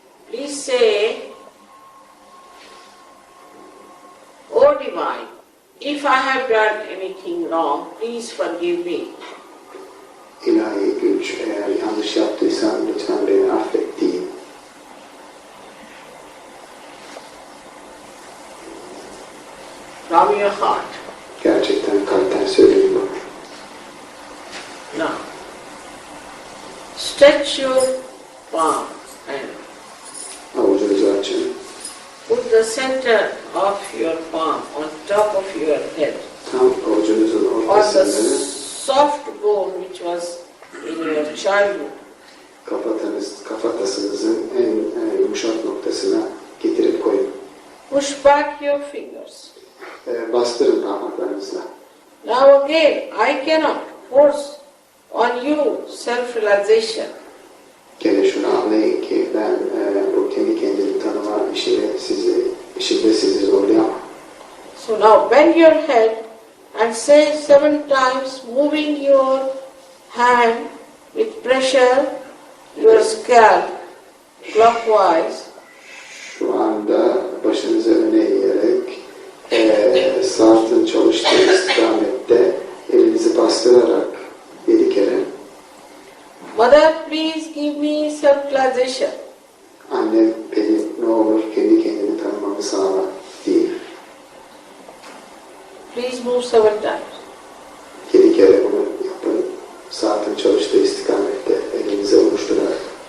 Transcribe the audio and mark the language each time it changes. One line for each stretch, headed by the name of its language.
English: please say, O Divine, if I have done anything wrong, please forgive me.
Turkish: İlahi güç, eğer yanlış yaptıysam lütfen beni affet deyin.
English: From your heart.
Turkish: Gerçekten kalpten söyleyin bunu.
English: Now, stretch your palm and
Turkish: Avucunuzu açın.
English: put the center of your palm on top of your head,
Turkish: Tam avucunuzun
English: on the
Turkish: ortasını
English: soft bone which was in your childhood.
Turkish: kafatasınızın en yumuşak noktasına getirip koyun.
English: Push back your fingers.
Turkish: Bastırın parmaklarınızla.
English: Now again, I cannot force on you self-realization.
Turkish: Gene şunu anlayın ki ben bu kendi kendini tanıma işinde sizi zorlayamam.
English: So now bend your head and say 7 times, moving your hand with pressure, your scalp clockwise.
Turkish: Şu anda başınızı öne eğerek saatın çalıştığı istikamette elinizi bastırarak 7 kere
English: Mother, please give me self-realization.
Turkish: annem beni ne olur kendi kendini tanımamı sağla deyin.
English: Please move 7 times.
Turkish: 7 kere bunu yapın. Saatin çalıştığı istikamette elinizi oluşturarak.